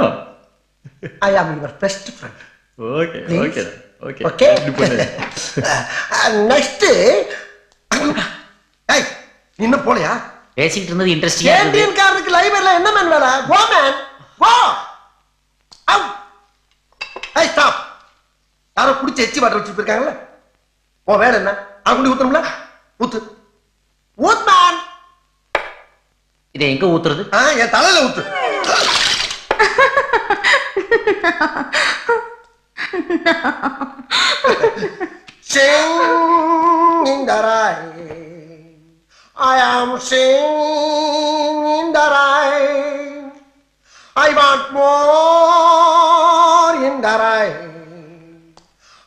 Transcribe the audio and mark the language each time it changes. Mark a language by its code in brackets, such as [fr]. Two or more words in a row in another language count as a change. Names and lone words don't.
[en] I am your best friend. Okay, Please? okay. Okay? Next, [ta] hey, இன்னும் போலையா? பேசிக்கிட்டு இருந்தது இன்ட்ரெஸ்டிங்கா இருந்தது. கேண்டீன் காரருக்கு லைப்ரரியில என்ன மேன் வேலை? [en] Go man, go. Out. Hey, stop. [ta] யாரோ குடிச்சு எச்சி வாட்டர் வச்சுட்டு இருக்காங்கல்ல? ஓ வேலை என்ன? அவங்களுக்கு ஊத்தணும்ல? ஊத்து. ஊத் man. இதை எங்க ஊத்துறது? என் தலையில ஊத்து. [en] Sing in the rain, I am singing in the rain. I want more in the rain.